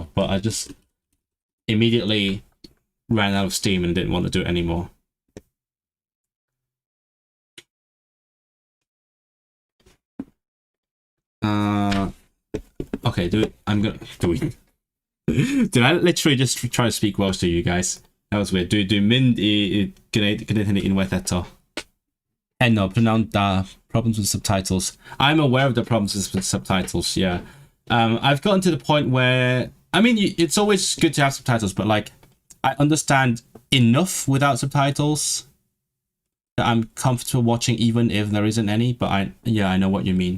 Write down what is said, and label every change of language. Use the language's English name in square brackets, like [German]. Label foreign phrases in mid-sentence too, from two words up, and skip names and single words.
[English] But I just immediately ran out of steam and didn't want to do it anymore. Okay, Did I literally just try to speak Welsh to you guys? That was weird. [Welsh] Dwi'n mynd I gwneud hynny unwaith eto. [English] No, pronoun da. Problems with subtitles. I'm aware of the problems with subtitles, yeah. I've gotten to the point where, I mean, it's always good to have subtitles, but like, I understand enough without subtitles that I'm comfortable watching even if there isn't any, but I know what you mean.